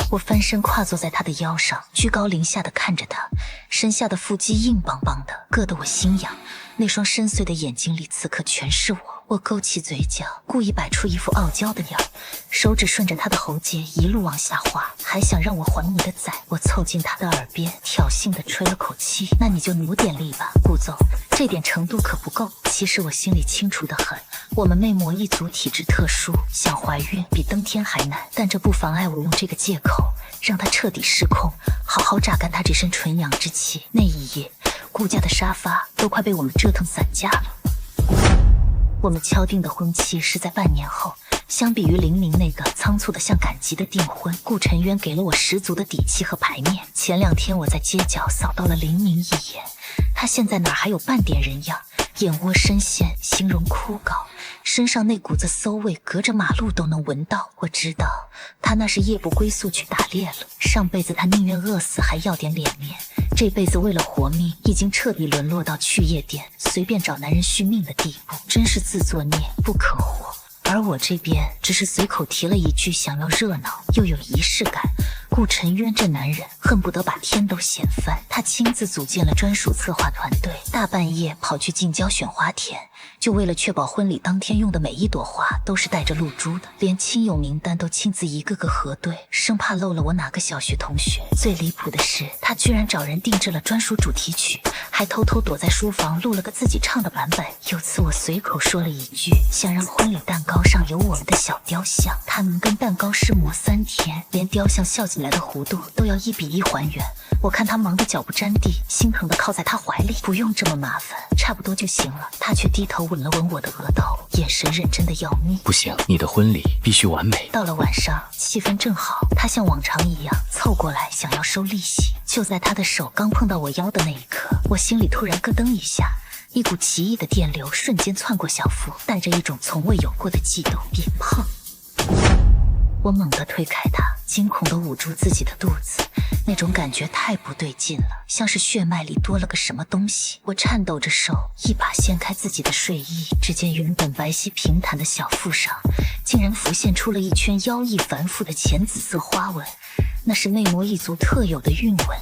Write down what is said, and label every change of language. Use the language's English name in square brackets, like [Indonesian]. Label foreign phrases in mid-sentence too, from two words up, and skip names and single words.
[Chinese] 我翻身跨坐在他的腰上，居高臨下的看着他，身下的腹肌硬邦邦的，硌得我心癢。那雙深邃的眼睛裡此刻全是我。我勾起嘴角，故意擺出一副傲嬌的樣，手指順着他的喉結一路往下滑，還想讓我還你的崽。我湊近他的耳邊，挑釁地吹了口氣：那你就努點力吧，顧總，這點程度可不夠。其實我心裡清楚得很，我們魅魔一族體質特殊，想懷孕比登天還難，但這不妨礙我用這個借口讓他徹底失控，好好榨乾他這身純陽之氣。那一夜，顧家的沙發都快被我們折騰散架了。我們敲定的婚期是在半年後，相比于林明那個倉促的像趕集的訂婚，顧晨淵給了我十足的底氣和排面。前2天我在街角掃到了林明一眼，他現在哪還有半點人樣，眼窩深陷，形容枯槁， 身上那股子餿味隔着馬路都能聞到。我知道他那是夜不歸宿去打獵了，上輩子他寧願餓死還要點臉面，這輩子為了活命已經徹底淪落到去夜店隨便找男人續命的地步，真是自作孽不可活。而我這邊只是隨口提了一句想要熱鬧又有儀式感。顧晨淵這男人恨不得把天都掀翻，他親自組建了專屬策劃團队，大半夜跑去近郊選花田，就為了確保婚禮當天用的每一朵花都是帶着露珠的，連親友名單都親自一個個核對，生怕漏了我哪個小學同學。最離譜的是，他居然找人定制了專屬主題曲，還偷偷躲在書房錄了個自己唱的版本。有次我隨口說了一句想讓婚禮蛋糕上有我們的小雕像，他们跟蛋糕師磨3天，連雕像笑起来的弧度都要1比1還原。我看他忙得腳不沾地，心疼地靠在他懷裡，不用这麼麻煩，差不多就行了。他卻低頭吻了吻我的額頭，眼神認真的要命。不行，你的婚禮必須完美。到了晚上，氣氛正好，他像往常一樣湊過來想要收利息。就在他的手剛碰到我腰的那一刻，我心裡突然咯噔一下，一股奇異的電流瞬間竄過小腹，帶着一種從未有過的悸動。別碰！我猛地推開他，驚恐地捂住自己的肚子，那種感覺太不對勁了，像是血脈裡多了個什麼東西。我顫抖着手，一把掀開自己的睡衣，只見原本白皙平坦的小腹上，竟然浮現出了一圈妖異繁複的淺紫色花紋，那是魅魔一族特有的韻紋。